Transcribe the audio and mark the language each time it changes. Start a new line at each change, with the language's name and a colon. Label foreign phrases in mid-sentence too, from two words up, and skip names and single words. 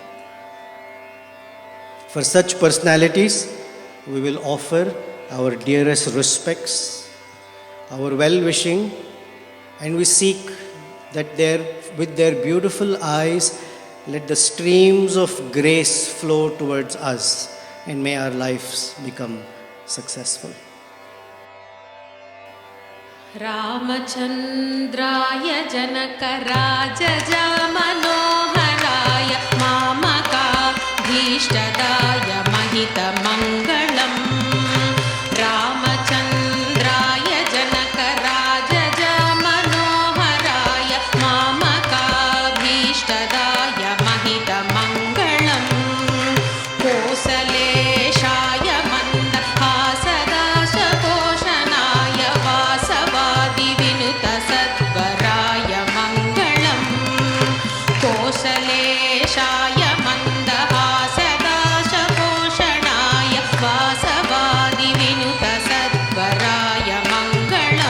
English: For such personalities, we will offer our dearest respects, our well-wishing, and we seek that with their beautiful eyes, let the streams of grace flow towards us, and may our lives become successful.
Sanskrit: रामचन्द्राय जनकराजजा मनोहराय मामक भीष्टदाय महित मङ्गलम्. रामचन्द्राय जनकराजजा मनोहराय मामक भीष्टदाय महित मङ्गलम्. कोसलेशाय मन्दहासद पोषणाय वासवादि विनुत सत्वराय मङ्गलम्. कोसलेशाय मन्दहासद पोषणाय वासवादि विनुत सत्वराय मङ्गलम्.